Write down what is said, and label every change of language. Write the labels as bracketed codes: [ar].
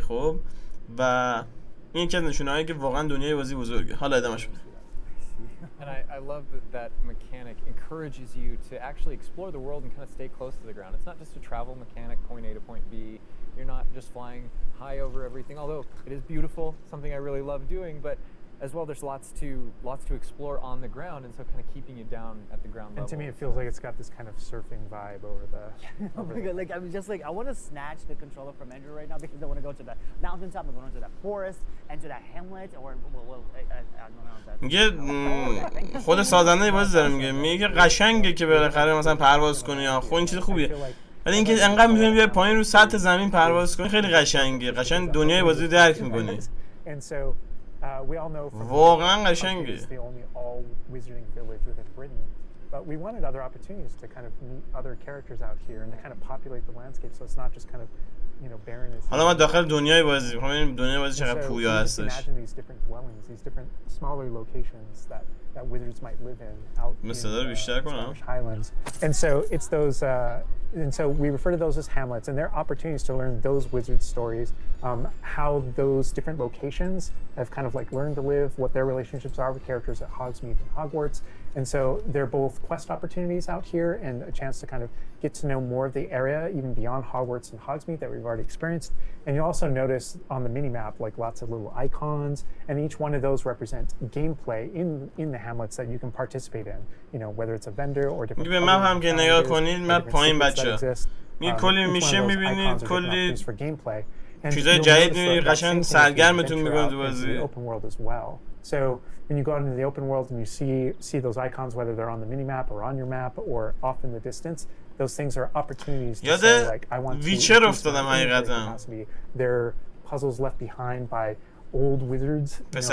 [fa] خب و این یکی از نشونه‌هایی که واقعا دنیای بازی بزرگه. حالا ادامهش بده. [en] And I love that mechanic encourages you to actually explore the world and kind of stay close to the ground. It's not just a travel mechanic, point A to point B. You're not just flying high over everything, although it is beautiful, something I really love doing, but as well there's lots to explore on the ground, and so kind of keeping you down at the ground level. And to me it feels like it's got this kind of surfing vibe over the Oh my god, like I'm just like I want to snatch the controller from Andrew right now because I want to go to the mountaintop, I'm going to the forest and to that hamlet or I don't know that. [fa] میگه خود سازنده بازی داره میگه قشنگه که بالاخره مثلا پرواز کنی یا خب این چیز خوبیه، ولی اینکه انقدر میتونی بیای پایین رو سطح زمین پرواز کنی خیلی قشنگه، قشنگ دنیای بازی درک میکنی. [en] And so we all know from [fa] واقعا قشنگه. [en] it's the only all wizarding village within Britain, but we wanted other opportunities to kind of meet other characters out here and to kind of populate the landscape, so it's not just kind of barren as. [fa] حالا ما داخل دنیای بازی می‌خوام ببینیم دنیای بازی چقدر پویا هستش. [en] Imagine these different dwellings, these different smaller locations that wizards might live in out in the Highlands. And so it's those and so we refer to those as hamlets, and they're opportunities to learn those wizard stories, how those different locations have kind of like learned to live, what their relationships are with characters at Hogsmeade and Hogwarts. And so they're both quest opportunities out here and a chance to kind of get to know more of the area even beyond Hogwarts and Hogsmeade that we've already experienced. And you'll also notice on the mini-map like lots of little icons, and each one of those represent gameplay in the hamlets that you can participate in, whether it's a vendor or different [fa] به مپ هم که نگاه کنید مپ پایین بچه‌ها میگه کلی میشه میبینید، کلی چیزای جدید میبینید، قشنگ سرگرمتون میکنه تو بازی. [en] So when you go out into the open world and you see those icons, whether they're on the mini map or on your map or off in the distance, those things are opportunities to say like I want to. [fa] ویچر افتادم حقیقتا. [en] They're puzzles left behind by old wizards.